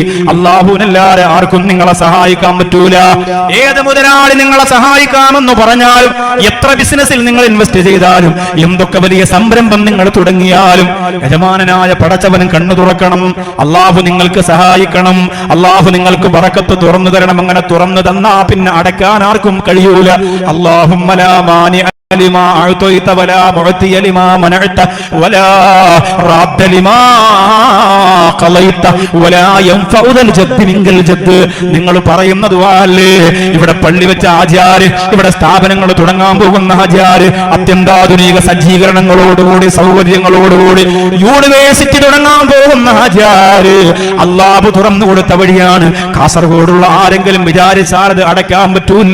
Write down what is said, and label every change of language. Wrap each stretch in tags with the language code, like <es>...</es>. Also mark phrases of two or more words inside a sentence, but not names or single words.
<ml>അല്ലാഹുവിനല്ലാതെ ആർക്കും നിങ്ങളെ സഹായിക്കാൻ പറ്റൂല. ഏത് മുതലാളി നിങ്ങളെ സഹായിക്കാമെന്ന് പറഞ്ഞാലും, എത്ര ബിസിനസ്സിൽ നിങ്ങൾ ഇൻവെസ്റ്റ് ചെയ്താലും, എന്തൊക്കെ വലിയ സംരംഭം നിങ്ങൾ തുടങ്ങിയാലും, യജമാനനായ പടച്ചവനും കണ്ണു തുറക്കണം. അല്ലാഹു നിങ്ങൾക്ക് സഹായിക്കണം. അല്ലാഹു നിങ്ങൾക്ക് ബറക്കത്ത് തുറന്നു തരണം. അങ്ങനെ തുറന്നു തന്നാ പിന്നെ അടയ്ക്കാൻ ആർക്കും കഴിയൂല.</ml> <ar>اللهم لا مانع لما أعطيت ولا معطي لما منعت ولا راد لما قضيت ولا ينفع ذا الجد منك الجد.</ar> <ml>നിങ്ങൾ പറയുന്ന ദുആഅല്ലേ, ഇവിടെ പള്ളി വെച്ച ആചാര്, ഇവിടെ സ്ഥാപനങ്ങൾ തുടങ്ങാൻ പോകുന്ന ആചാര്, അത്യന്താധുനിക സജ്ജീകരണങ്ങളോടുകൂടി സൗകര്യങ്ങളോടുകൂടി യൂണിവേഴ്സിറ്റി തുടങ്ങാൻ പോകുന്ന ആചാര്, അല്ലാഹു തുറന്നു കൊടുത്ത വഴിയാണ്. കാസർഗോഡുള്ള ആരെങ്കിലും വിചാരിച്ചാൽ അത് അടയ്ക്കാൻ പറ്റൂല.</ml>